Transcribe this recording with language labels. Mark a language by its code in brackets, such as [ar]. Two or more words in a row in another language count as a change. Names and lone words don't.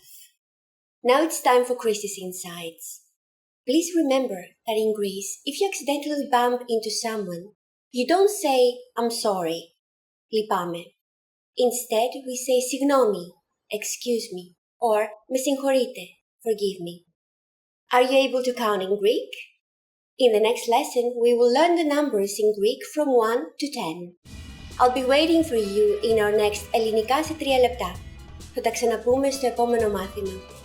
[en] Now it's time for Chris's insights. Please remember that in Greece, if you accidentally bump into someone, you don't say, I'm sorry, λυπάμαι. Instead, we say συγγνώμη, excuse me, or [el] με συγχωρείτε, [en] forgive me. Are you able to count in Greek? In the next lesson, we will learn the numbers in Greek from 1 to 10. I'll be waiting for you in our next [el] Ελληνικά σε 3 λεπτά. Θα τα ξαναπούμε στο επόμενο μάθημα.